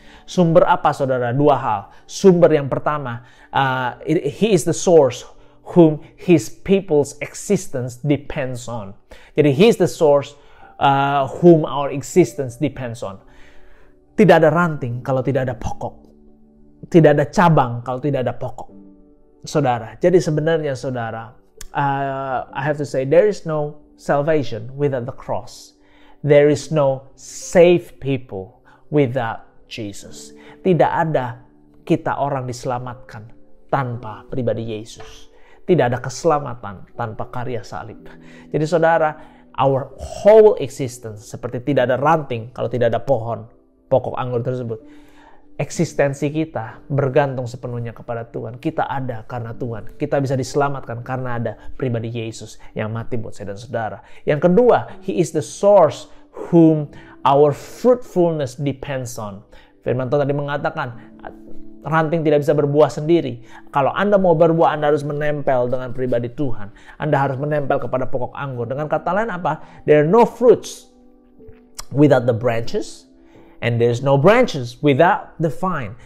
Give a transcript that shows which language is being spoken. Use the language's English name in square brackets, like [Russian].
[Indonesian] Sumber apa, saudara? Dua hal. Sumber yang pertama, [English] He is the source whom His people's existence depends on. Jadi He is the source whom our existence depends on. [Indonesian] Tidak ada ranting kalau tidak ada pokok. Tidak ada cabang kalau tidak ada pokok. Saudara, jadi sebenarnya saudara, [English] I have to say there is no salvation without the cross. There is no saved people without Jesus. [Indonesian] Tidak ada kita orang diselamatkan tanpa pribadi Yesus. Tidak ada keselamatan tanpa karya salib. Jadi saudara, [English] our whole existence [Indonesian] seperti tidak ada ranting kalau tidak ada pokok anggur tersebut. Eksistensi kita bergantung sepenuhnya kepada Tuhan. Kita ada karena Tuhan. Kita bisa diselamatkan karena ada pribadi Yesus yang mati buat saya dan saudara. Yang kedua, [English] He is the source whom our fruitfulness depends on. [Indonesian] Firman Tuhan tadi mengatakan, ranting tidak bisa berbuah sendiri. Kalau Anda mau berbuah, Anda harus menempel dengan pribadi Tuhan. Anda harus menempel kepada pokok anggur. Dengan kata lain apa? [English] There are no fruits without the branches. And there's no branches without the vine.